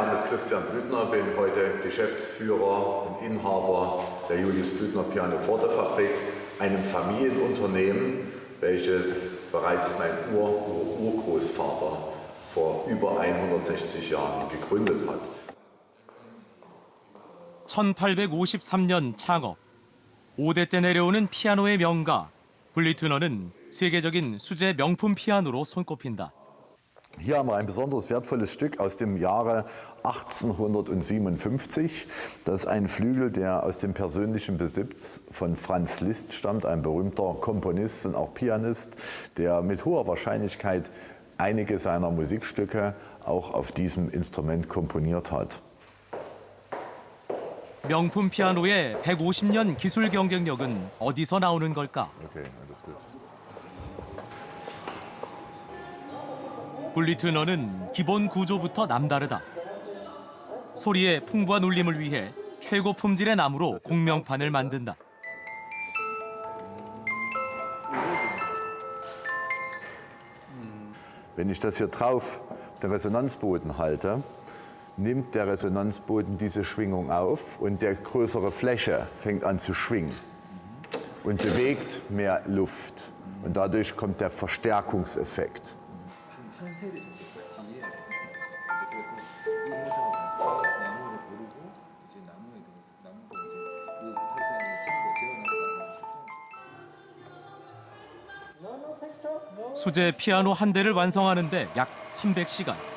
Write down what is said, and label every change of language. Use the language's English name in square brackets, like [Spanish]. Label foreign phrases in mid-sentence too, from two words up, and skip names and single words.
[German] Christian Blüthner, bin heute Geschäftsführer und Inhaber der Julius Blüthner Pianoforte-Fabrik, einem Familienunternehmen, welches bereits mein Urgroßvater vor über 160 Jahren gegründet hat. [Korean] 1853년 창업. 5대째 내려오는 피아노의 명가. 블리트너는 세계적인 수제 명품 피아노로 손꼽힌다. [German] Hier haben wir ein besonders wertvolles Stück aus dem Jahre 1857. Das ist ein Flügel, der aus dem persönlichen Besitz von Franz Liszt stammt, ein berühmter Komponist und auch Pianist, der mit hoher Wahrscheinlichkeit einige seiner Musikstücke auch auf diesem Instrument komponiert hat. [Korean] 명품 피아노의 150년 기술 경쟁력은 어디서 나오는 걸까? [German] Okay, alles gut. [Korean] 블리트너는 기본 구조부터 남다르다. 소리의 풍부한 울림을 위해 최고 품질의 나무로 공명판을 만든다. [German] Wenn ich das hier drauf den Resonanzboden halte, nimmt der Resonanzboden diese Schwingung auf und der größere Fläche fängt an zu schwingen und bewegt mehr Luft. Und dadurch kommt der Verstärkungseffekt. [Korean] 수제 피아노 한 대를 완성하는데 약 300시간.